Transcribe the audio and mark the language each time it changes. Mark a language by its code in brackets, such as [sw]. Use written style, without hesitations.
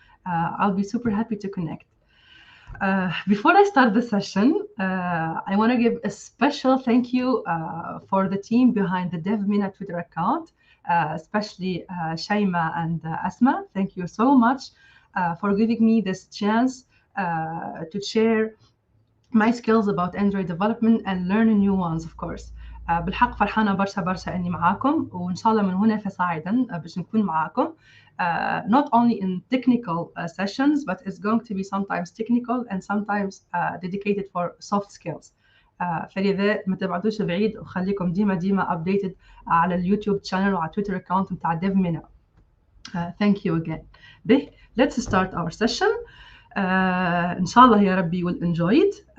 [en] I'll be super happy to connect. Before I start the session, I want to give a special thank you for the team behind the DevMina Twitter account, especially Shaima and Asma. Thank you so much for giving me this chance to share my skills about Android development and learn new ones, of course. [ar] بالحق فرحانة برشا إني معاكم، وإن شاء الله من هنا فصاعدا باش نكون معاكم. [en] Not only in technical sessions, but it's going to be sometimes technical and sometimes dedicated for soft skills. [ar] فلذا ما تبعدوش بعيد، وخليكم ديما updated على اليوتيوب channel وعلى تويتر account متاع DevMina. [en] Thank you again. Let's start our session. [ar] إن شاء الله يا ربي [en] will enjoy it.